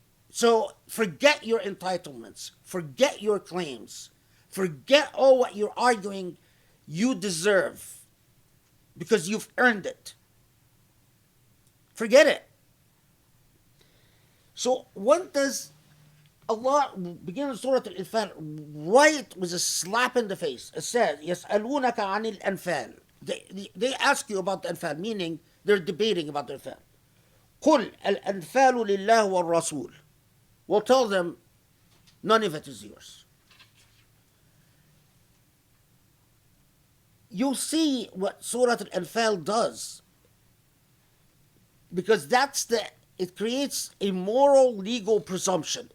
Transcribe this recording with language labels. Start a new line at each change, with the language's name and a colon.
English: So forget your entitlements, forget your claims, forget all what you're arguing you deserve because you've earned it. Forget it. So what does Allah begins Surah Al-Anfal right with a slap in the face. It says,
Arabic: يَسْأَلُونَكَ عَنِ الْأَنْفَالِ.
English: They ask you about the Anfal, meaning they're debating about the Anfal.
Arabic: قُلْ الْأَنْفَالُ لِلَّهِ وَالرَّسُولِ.
English: We'll tell them, none of it is yours. You'll see what Surah Al-Anfal does, because it creates a moral legal presumption.